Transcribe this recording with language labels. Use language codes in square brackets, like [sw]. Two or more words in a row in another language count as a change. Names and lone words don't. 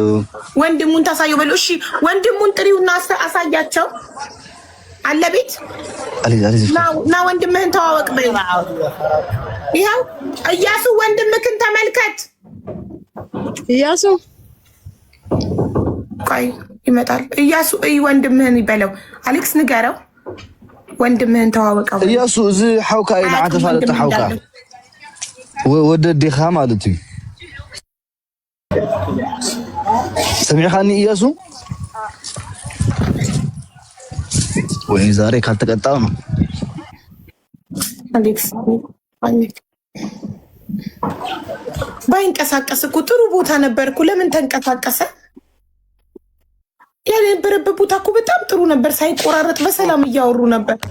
[am] ወንድሙን ታሳየው በለው። እሺ ወንድሙን ጥሪውና አሳያቸው። አለ ቤት ና ወንድምህን ተዋወቅ በይ። ይኸው እያሱ ወንድምህን ተመልከት። እያሱ ቆይ ይመጣል። እያሱ ወንድምህን ይበለው። አሌክስ ንገረው ወንድምህን ተዋወቀው። [ti] እያሱ እዚ ሓውካ ኢላ ዓተፋለጠ ሓውካ ወደዲኻ ማለት እዩ። ሰሚዕኻኒ እያሱ? [am] ወይ ዛሬ ካልተቀጣው ነው አሌክስ ባይንቀሳቀስ እኮ ጥሩ ቦታ ነበርኩ። ለምን ተንቀሳቀሰ? የነበረበት ቦታ እኮ በጣም ጥሩ ነበር። ሳይቆራረጥ በሰላም እያወሩ ነበር።